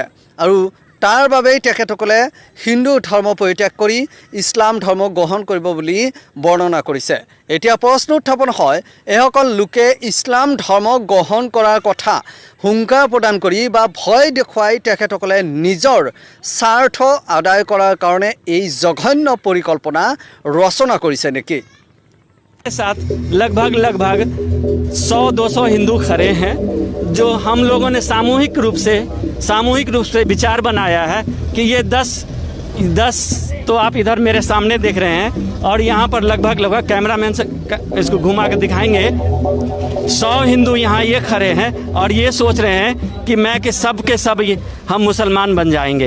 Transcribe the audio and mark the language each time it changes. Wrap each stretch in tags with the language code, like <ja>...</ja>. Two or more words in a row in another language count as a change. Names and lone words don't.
<as>আৰু তাৰ বাবেই তেখেতসকলে হিন্দু ধৰ্ম পৰিত্যাগ কৰি ইছলাম ধৰ্ম গ্ৰহণ কৰিব বুলি বৰ্ণনা কৰিছে। এতিয়া প্ৰশ্ন উত্থাপন হয়, এইসকল লোকে ইছলাম ধৰ্ম গ্ৰহণ কৰাৰ কথা হুংকাৰ প্ৰদান কৰি বা ভয় দেখুৱাই তেখেতসকলে নিজৰ স্বাৰ্থ আদায় কৰাৰ কাৰণে এই জঘন্য পৰিকল্পনা ৰচনা কৰিছে নেকি?</as> <hi>साथ लगभग 100-200 हिंदू खड़े हैं, जो हम लोगों ने सामूहिक रूप से विचार बनाया है कि ये 10 तो आप इधर मेरे सामने देख रहे हैं, और यहाँ पर लगभग कैमरामैन से इसको घुमा के दिखाएंगे, 100 हिंदू यहाँ ये खड़े हैं और ये सोच रहे हैं कि सब के सब हम मुसलमान बन जाएंगे।</hi>